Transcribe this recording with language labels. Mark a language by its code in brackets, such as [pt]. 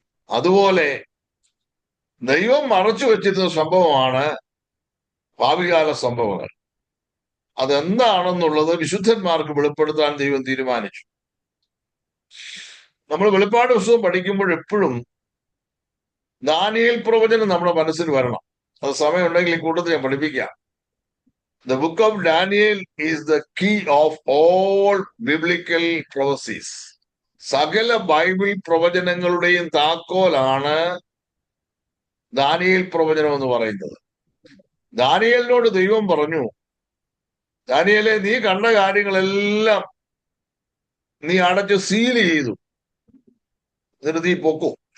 [ml] അതുപോലെ ദൈവം മറച്ചു വെച്ചിരുന്ന സംഭവമാണ് ഭാവികാല സംഭവങ്ങൾ. അതെന്താണെന്നുള്ളത് വിശുദ്ധന്മാർക്ക് വെളിപ്പെടുത്താൻ ദൈവം തീരുമാനിച്ചു. നമ്മൾ വെളിപ്പാട് പുസ്തകം പഠിക്കുമ്പോൾ എപ്പോഴും ദാനിയേൽ പ്രവചനം നമ്മുടെ മനസ്സിൽ വരണം. അത് സമയമുണ്ടെങ്കിൽ ഈ കൂട്ടത്തിൽ ഞാൻ പഠിപ്പിക്കാം. [en] The book of Daniel is the key of all biblical prophecies. [ml] സകല ബൈബിൾ പ്രവചനങ്ങളുടെയും താക്കോലാണ് ദാനിയേൽ പ്രവചനം എന്ന് പറയുന്നത്. ദാനിയേലിനോട് ദൈവം പറഞ്ഞു, ദാനിയേലെ, നീ കണ്ട കാര്യങ്ങളെല്ലാം നീ അടച്ച് സീൽ ചെയ്തു, എന്നിട്ട് നീ പൊക്കോ.